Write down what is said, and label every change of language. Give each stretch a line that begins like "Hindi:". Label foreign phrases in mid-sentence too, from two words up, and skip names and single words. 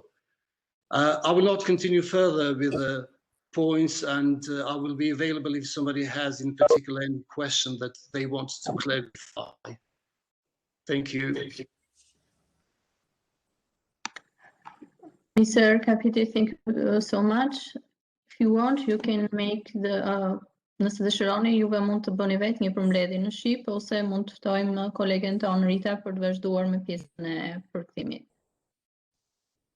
English: I will not continue further with the points, and I will be available if somebody has in particular any question that they want to clarify. Thank you. Mr. Kapiti, thank you so much. If you want, you can make the
Albanian: nëse dëshironi, juve mund të bëni vetë një përmbledhje në shqip, ose mund të ftojmë kolegen tonë Rita për të vazhduar me pjesën e përkthimit.